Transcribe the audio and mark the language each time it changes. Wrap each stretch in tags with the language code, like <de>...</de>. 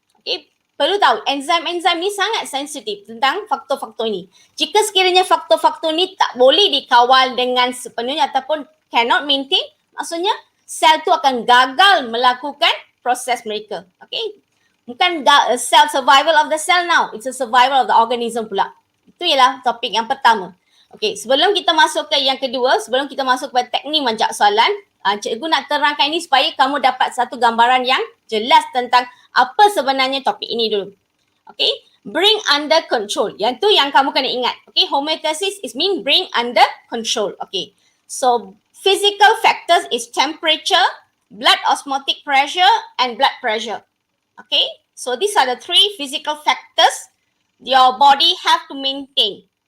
<ms>Okay, perlu tahu enzim-enzim ni sangat sensitif tentang faktor-faktor ini. Jika sekiranya faktor-faktor ni tak boleh dikawal dengan sepenuhnya ataupun</ms> <en>cannot maintain,</en> <ms>maksudnya sel tu akan gagal melakukan proses mereka.</ms> <en>Okay,</en> <ms>bukan</ms> <en>self survival of the cell now, it's a survival of the organism</en> <ms>pula. Itu ialah topik yang pertama. Okay, sebelum kita masuk ke yang kedua, sebelum kita masuk kepada teknik menjawab soalan, cikgu nak terangkan ini supaya kamu dapat satu gambaran yang jelas tentang apa sebenarnya topik ini dulu.</ms> <en>Okay, bring under control.</en> <ms>Yang tu yang kamu kena ingat.</ms> <en>Okay, homeostasis is mean bring under control. Okay, so physical factors is temperature, blood osmotic pressure, and blood pressure. Okay, so these are the three physical factors your body have to maintain.</en>